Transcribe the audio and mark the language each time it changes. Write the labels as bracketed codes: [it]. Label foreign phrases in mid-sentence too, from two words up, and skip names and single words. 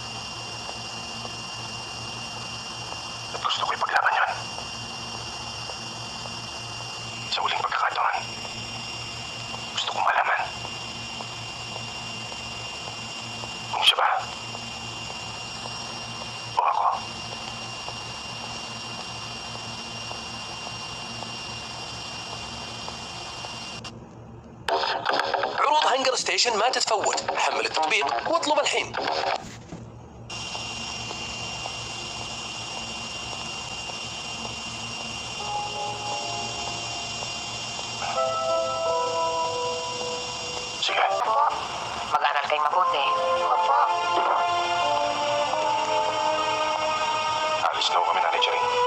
[tl] At gusto ko ipaglaban yun. Sa uling pagkakataon, gusto kong malaman kung siya ba o ako. [ar] عروض هنجر ستيشن ما تتفوت. حمل التطبيق واطلب الحين. [tl] Sige. Mag-aral kayo mabuti. Alis na ho kami, Nanay Charing.